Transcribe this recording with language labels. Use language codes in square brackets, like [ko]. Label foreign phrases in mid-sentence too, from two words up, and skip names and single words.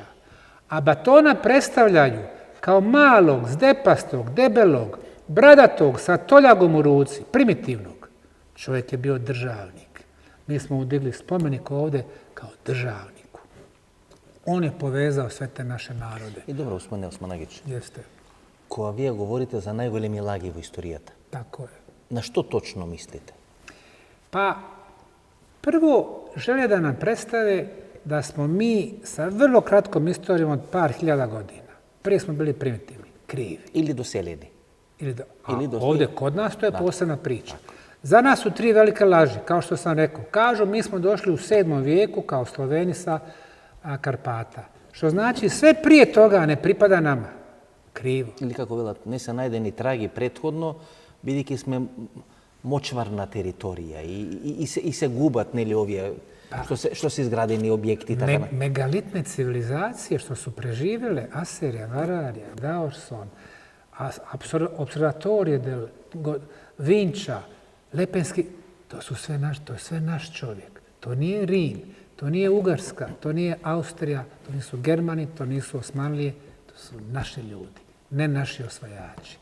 [bs] A Batona predstavljaju kao malog, zdepastog, debelog, bradatog, sa toljagom u ruci, primitivnog. Čovjek je bio državnik. Mi smo mu digli spomenik ovdje kao državniku. On je povezao sve te naše narode. [mk] И добро, Османе Османагич. [bs] Jeste. [mk] Кога вие говорите за најголеми лаги во историјата, [bs] Tako je. [mk] на што точно мислите? [bs] Pa, prvo žele da nam predstave da smo mi sa vrlo kratkom istorijom od par hiljada godina. Prije smo bili primitivni, krivi. [mk] Или доселени? [bs] Ovdje kod nas to je posebna priča. Za nas su 3 velike laži, kao što sam rekao. Kažu, mi smo došli u 7. vijeku kao Sloveni sa Karpata. Što znači, sve prije toga ne pripada nama. Krivo. [mk] Или како велат, не се најдени траги претходно, бидејќи сме мочварна територија и се губат, нели, овие што се изградени објекти. [bs] Megalitne civilizacije što su preživjele, Asirija, Vararija, Daorson, Observatorije del Vinča, Lepenski, to je sve naš čovjek. To nije Rim, to nije Ugarska, to nije Austrija, to nisu Germani, to nisu Osmanlije, to su naši ljudi, ne naši osvajači.